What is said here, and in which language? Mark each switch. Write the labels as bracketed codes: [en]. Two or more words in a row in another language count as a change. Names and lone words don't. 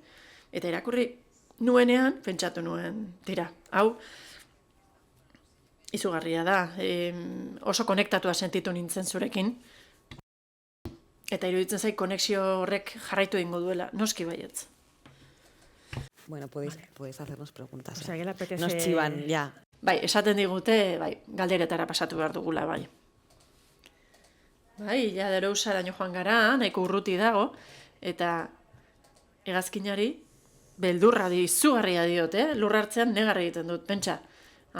[eu] Eta irakurri nuenean, pentsatu nuen, tira, hau, izugarria da, oso konektatua sentitu nintzen zurekin, eta iruditzen zait konexio horrek jarraitu egingo duela, noski baietz. [es] Bueno, podéis hacernos preguntas. O sea, que le apetece... Nos chivan, ya. [eu] Bai, esaten digute, bai, galderetara pasatu behar dugula, bai. Bai, ja Derousaraino joan gara, nahiko urruti dago, eta hegazkinari beldurra izugarria diote, lurra hartzean negar egiten dut, pentsa.